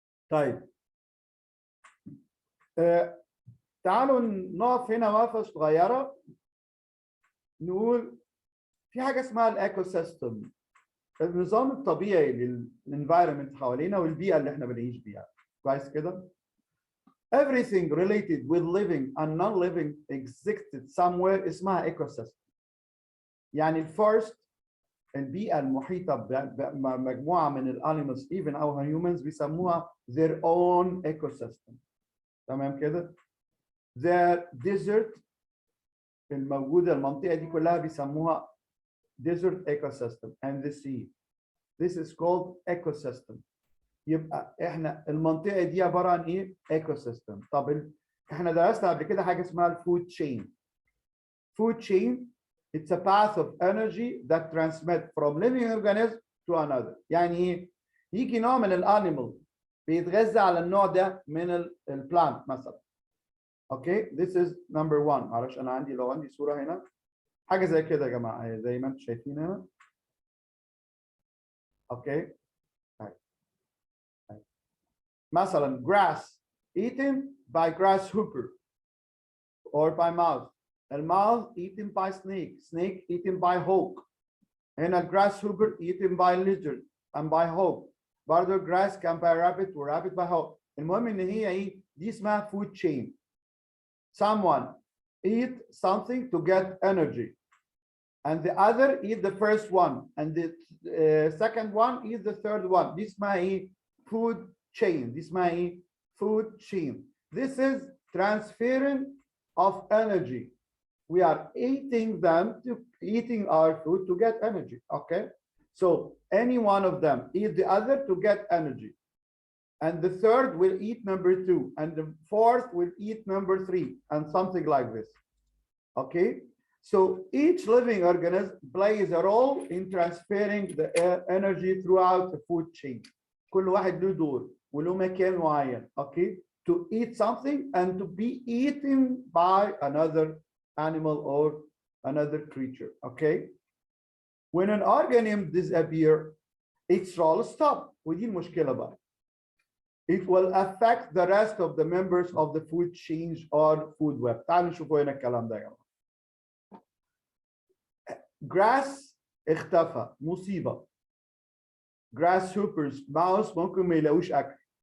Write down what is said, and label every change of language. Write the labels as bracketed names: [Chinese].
[Arabic] طيب تعالوا نقف هنا وقفه صغيره نقول في حاجه اسمها الايكو سيستم، النظام الطبيعي للانفايرمنت حوالينا والبيئه اللي احنا بنعيش بيها. كويس كده؟ [English] Everything related with living and non-living existed somewhere [Arabic] اسمها ايكو سيستم. يعني الفورست البيئه المحيطه بمجموعه من الانيمالز even او humans بيسموها their own ecosystem. تمام كده؟ [English] The desert [Arabic] الموجوده المنطقه دي كلها بيسموها [English] desert ecosystem and the sea. This is called ecosystem. [Arabic] يبقى احنا المنطقه دي عباره عن ايه؟ ecosystem. طب احنا درسنا قبل كده حاجه اسمها الفود تشين. [English] Food chain, it's a path of energy that transmit from living organism to another. [Arabic] يعني ايه؟ يجي نوع من الانيمال بيتغذى على النوع ده من البلانت مثلا. [English] Okay this is number one. [Arabic] معلش انا لو عندي صوره هنا حاجه زي كده يا جماعه زي ما انتم شايفين هنا. [English] Okay مثلا grass eaten by grasshopper or by mouse. Mouse eaten by snake eaten by hawk. هنا grasshopper eaten by lizard and by hawk. برضه grass can by rabbit or rabbit by hawk. [Arabic] المهم ان هي ايه؟ دي اسمها food chain. [English] Someone eat something to get energy, and the other eat the first one, and the second one eat the third one. This is my food chain. This is my food chain. This is transferring of energy. We are eating our food to get energy. Okay, so any one of them eat the other to get energy, and the third will eat number 2, and the fourth will eat number 3, and something like this. Okay, so each living organism plays a role in transferring the energy throughout the food chain. [Arabic] كل واحد له دور وله مكان معين. [English] Okay, to eat something and to be eaten by another animal or another creature. Okay, when an organism disappears, its role stops. [Arabic] ودي المشكلة بقى. [English] It will affect the rest of the members of the food chain or food web. [Arabic] تعالوا نشوفوا هنا الكلام ده يا جماعة. Grass اختفى مصيبة. Grasshoppers mouse ممكن ما يلاقوش أكل.